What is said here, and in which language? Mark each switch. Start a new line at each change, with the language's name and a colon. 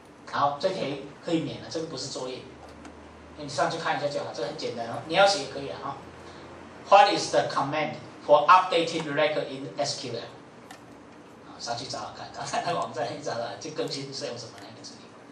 Chinese: 好，这题可以免了，这个不是作业，你上去看一下就好，这很简单哦。你要写也可以啊。
English: What is the command for updating the record in SQL？
Chinese: 上去找找看，刚才那个网站一找到，就更新是用什么那个指令。